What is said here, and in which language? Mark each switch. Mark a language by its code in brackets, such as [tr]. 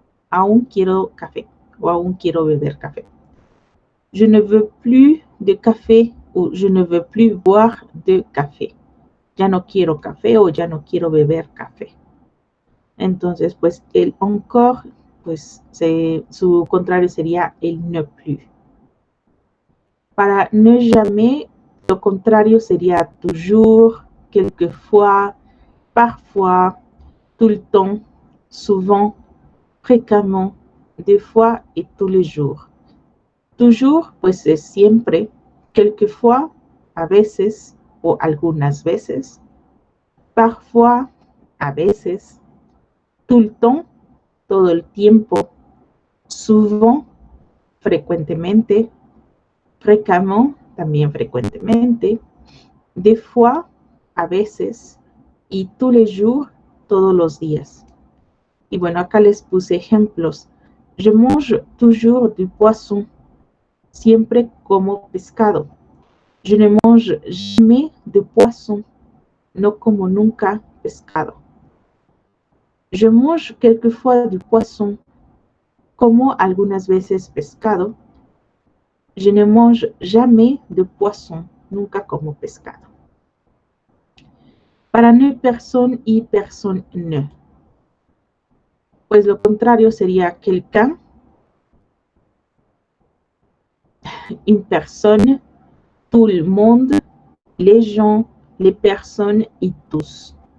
[es] Aún quiero café o aún quiero beber café. [fr] Je ne veux plus de café o je ne veux plus boire de café. [es] Ya no quiero café o ya no quiero beber café. Entonces, pues el encore, pues su contrario sería el ne plus. Para ne jamais, lo contrario sería toujours, quelquefois, parfois, tout le temps, souvent, fréquemment, des fois et tous les jours. Toujours, pues es siempre, quelquefois, a veces o algunas veces, parfois, a veces, tout le temps, todo el tiempo, souvent, frecuentemente, fréquemment, también frecuentemente, des fois, a veces, y tous les jours, todos los días. Y bueno, acá les puse ejemplos. [fr] Je mange toujours du poisson. Siempre como pescado. Je ne mange jamais de poisson. No como nunca pescado. Je mange quelquefois du poisson. [es] Como algunas veces pescado. [fr] Je ne mange jamais de poisson. Nunca como pescado. [es] Para ne personne y personne ne. Pues lo contrario sería quelqu'un, une personne, tout le monde, les gens, les personnes y tous.